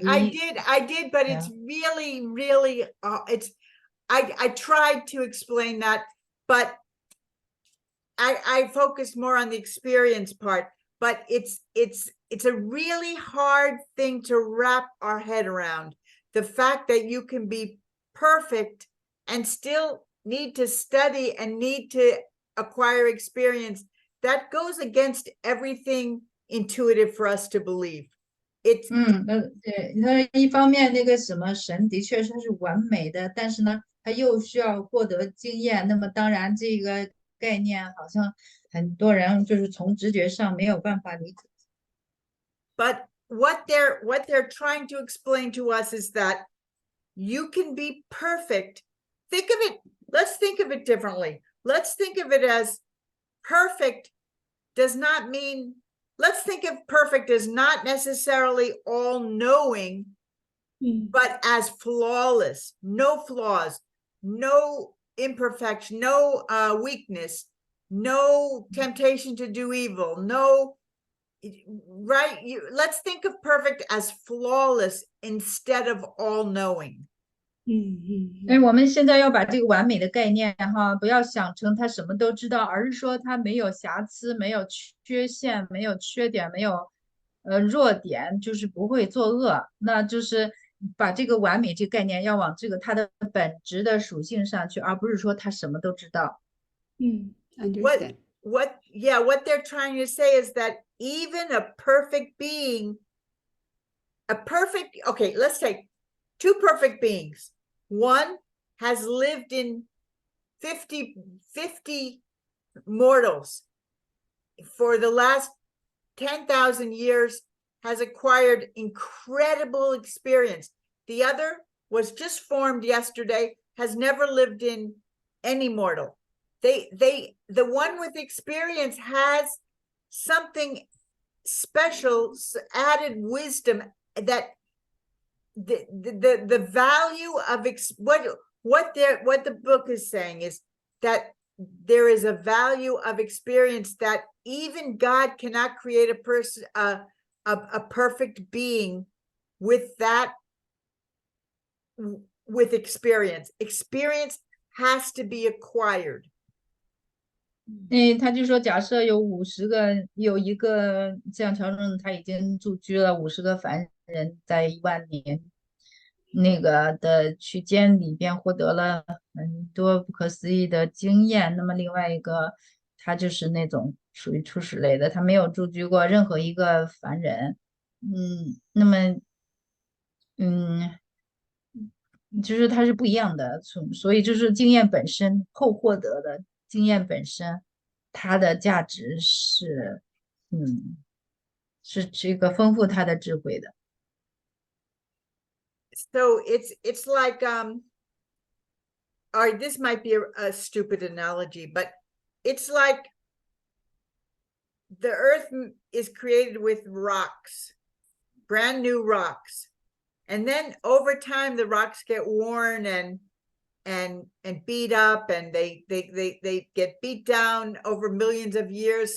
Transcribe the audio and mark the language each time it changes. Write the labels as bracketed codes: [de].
[en] I did, but it's really, I tried to explain that, but I focused more on the experience part, but it's a really hard thing to wrap our head around. The fact that you can be perfect and still need to study and need to acquire experience, that goes against everything intuitive for us to believe. It's [zh] 对，他一方面那个什么神的确是完美的，但是呢，他又需要获得经验。那么当然这个概念好像很多人就是从直觉上没有办法理解。 [en] But what they're trying to explain to us is that you can be perfect. Think of it, let's think of it differently. Let's think of it as perfect does not mean, let's think of perfect as not necessarily all-knowing, but as flawless, no flaws, no imperfection, no weakness, no temptation to do evil, no, right? Let's think of perfect as flawless instead of all-knowing. [zh] 因为我们现在要把这个完美的概念哈，不要想成他什么都知道，而是说他没有瑕疵，没有缺陷，没有缺点，没有弱点，就是不会作恶。那就是把这个完美这个概念要往这个它的本质的属性上去，而不是说他什么都知道。 [en] understand. What they're trying to say is that even a perfect being, okay, let's take two perfect beings. One has lived in 50 mortals for the last 10,000 years, has acquired incredible experience. The other was just formed yesterday, has never lived in any mortal. The one with experience has something special, added wisdom that the value of what the book is saying is that there is a value of experience that even God cannot create a person, a perfect being with that, with experience. Experience has to be acquired. [zh] 他就说，假设有50个，有一个像乔正，他已经驻居了50个凡人，在10000年那个的区间里边获得了很多不可思议的经验。那么另外一个，他就是那种属于初始类的，他没有驻居过任何一个凡人。那么就是它是不一样的，所以就是经验本身后获得的经验本身，它的价值是是这个丰富它的智慧的。 [en] So it's like or this might be a stupid analogy, but it's like the earth is created with rocks, brand new rocks, and then over time the rocks get worn and beat up, and they get beat down over millions of years.